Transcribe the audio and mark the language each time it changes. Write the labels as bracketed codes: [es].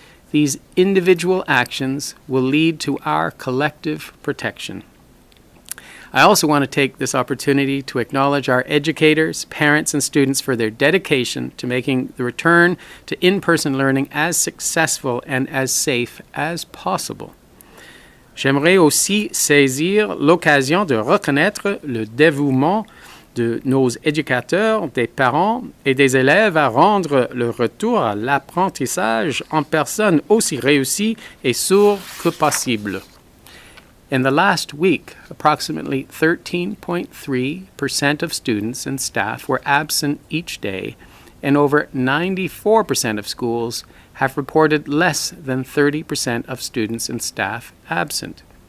[en] These individual actions will lead to our collective protection. I also want to take this opportunity to acknowledge our educators, parents, and students for their dedication to making the return to in-person learning as successful and as safe as possible. [fr] J'aimerais aussi saisir l'occasion de reconnaître le dévouement de nos éducateurs, des parents et des élèves à rendre le retour à l'apprentissage en personne aussi réussi et sûr que possible. [en] In the last week, approximately 13.3% of students and staff were absent each day, and over 94% of schools have reported less than 30% of students and staff absent.